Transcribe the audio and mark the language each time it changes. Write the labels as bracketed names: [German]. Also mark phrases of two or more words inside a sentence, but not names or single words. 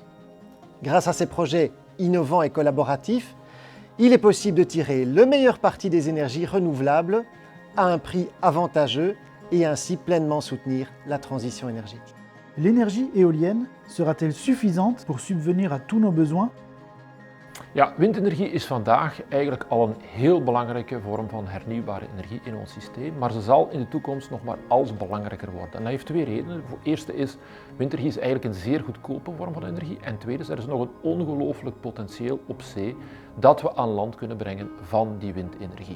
[French] Grâce à ces projets innovants et collaboratifs, il est possible de tirer le meilleur parti des énergies renouvelables à un prix avantageux et ainsi pleinement soutenir la transition énergétique. L'énergie éolienne sera-t-elle suffisante pour subvenir à tous nos besoins? [Dutch] Ja, windenergie is vandaag eigenlijk al een heel belangrijke vorm van hernieuwbare energie in ons systeem, maar ze zal in de toekomst nog maar als belangrijker worden. En dat heeft twee redenen. Het eerste is, windenergie is eigenlijk een zeer goedkope vorm van energie. En tweede is, er is nog een ongelooflijk potentieel op zee dat we aan land kunnen brengen van die windenergie.